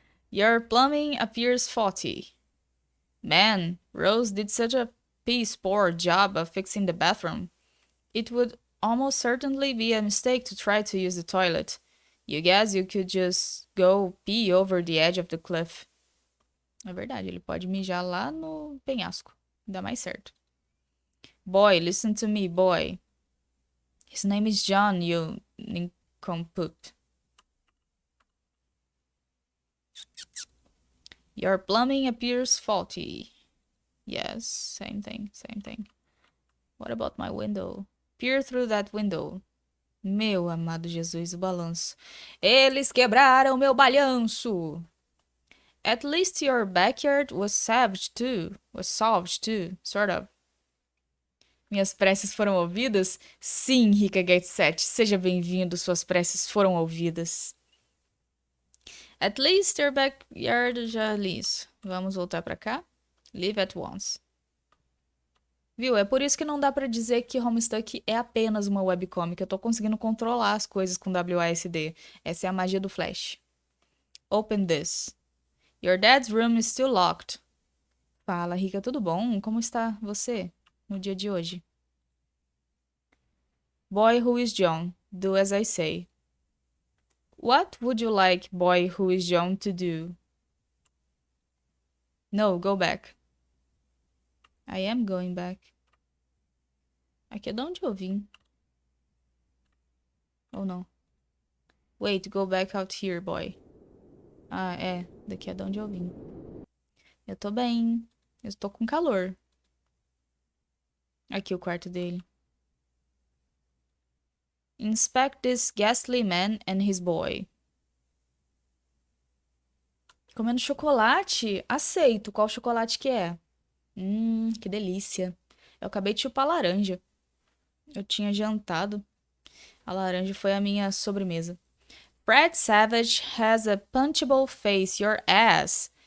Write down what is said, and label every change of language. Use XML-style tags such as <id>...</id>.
<en>Your plumbing appears faulty. Man, Rose did such a piss-poor job of fixing the bathroom. It would almost certainly be a mistake to try to use the toilet. You guess you could just go pee over the edge of the cliff.</en> <pt>É verdade, ele pode mijar lá no penhasco. Dá mais certo.</pt> <en>Boy, listen to me, boy. His name is John, you nincompoop. Your plumbing appears faulty. Yes, same thing. What about my window? Peer through that window.</en> <pt>Meu amado Jesus, o balanço. Eles quebraram meu balanço.</pt> <en>At least your backyard was solved too, sort of.</en> <pt>Minhas preces foram ouvidas? Sim, Rica Gate 7. Seja bem-vindo, suas preces foram ouvidas.</pt> <en>At least your backyard</en> <pt>já li isso. Vamos voltar pra cá.</pt> <en>Leave at once.</en> <pt>Viu? É por isso que não dá pra dizer que Homestuck é apenas uma webcomic. Eu tô conseguindo controlar as coisas com WASD. Essa é a magia do Flash.</pt> <en>Open this. Your dad's room is still locked.</en> <pt>Fala, Rica, tudo bom? Como está você no dia de hoje?</pt> <en>Boy who is John, do as I say. What would you like, boy who is John, to do? No, go back. I am going back.</en> <pt>Aqui é de onde eu vim. Ou não?</pt> <en>Wait, go back out here, boy.</en> <pt>Ah, é. Daqui é de onde eu vim. Eu tô bem. Eu tô com calor. Aqui o quarto dele.</pt> <en>Inspect this ghastly man and his boy.</en> <pt>Comendo chocolate? Aceito. Qual chocolate que é? Que delícia. Eu acabei de chupar laranja. Eu tinha jantado. A laranja foi a minha sobremesa.</pt> <en>Fred Savage has a punchable face, your ass.</en>